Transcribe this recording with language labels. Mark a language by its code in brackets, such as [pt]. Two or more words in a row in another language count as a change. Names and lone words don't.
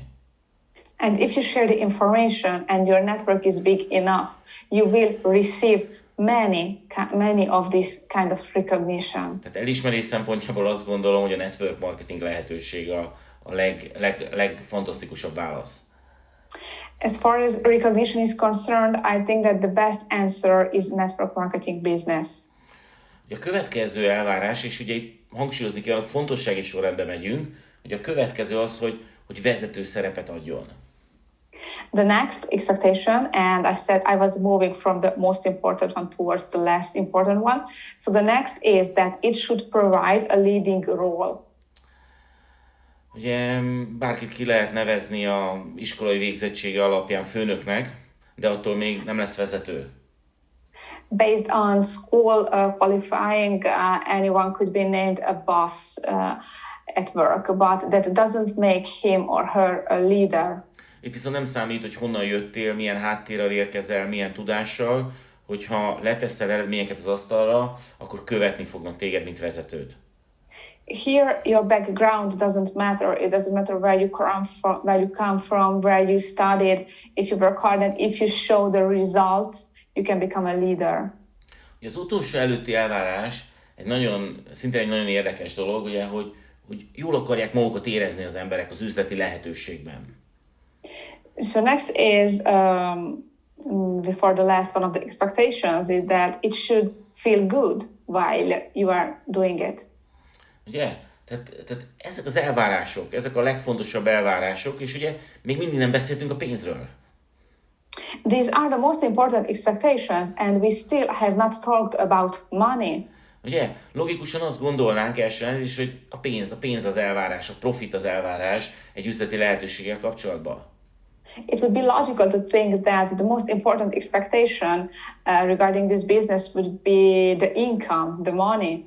[en] And if you share the information and your network is big enough, you will receive many of this kind of recognition. [hu] Tehát elismerés szempontjából azt gondolom, hogy a [en] network marketing [hu] lehetőség a legfantasztikusabb válasz. [en] As far as recognition is concerned, I think that the best answer is network marketing business. [hu] A következő elvárás, és ugye itt hangsúlyozni kell, hogy fontossági sorrendben megyünk, hogy a következő az, hogy vezető szerepet adjon. [en] The next expectation, and I said I was moving from the most important one towards the less important one. So the next is that it should provide a leading role. [hu] Ugye bárkit ki lehet nevezni a iskolai végzettsége alapján főnöknek, de attól még nem lesz vezető. [en] Based on school qualifying, anyone could be named a boss at work, but that doesn't make him or her a leader. [hu] Itt viszont nem számít, hogy honnan jöttél, milyen háttérrel érkezel, milyen tudással, hogyha leteszel eredményeket az asztalra, akkor követni fognak téged, mint vezetőt. [en] Here, your background doesn't matter. It doesn't matter where you come from, where you studied. If you work hard and if you show the results, you can become a leader. [hu] Az utolsó előtti elvárás szintén egy nagyon érdekes dolog, ugye, hogy jól akarják magukat érezni az emberek az üzleti lehetőségben. [en] So next is, before the last one of the expectations, is that it should feel good while you are doing it. [hu] Ugye? Tehát ezek az elvárások, ezek a legfontosabb elvárások, és ugye még mindig nem beszéltünk a pénzről. [en] These are the most important expectations, and we still have not talked about money. [hu] Ugye? Logikusan azt gondolnánk elsősorban is, hogy a pénz az elvárás, a profit az elvárás egy üzleti lehetőséggel kapcsolatban. [en] It would be logical to think that the most important expectation regarding this business would be the income, the money.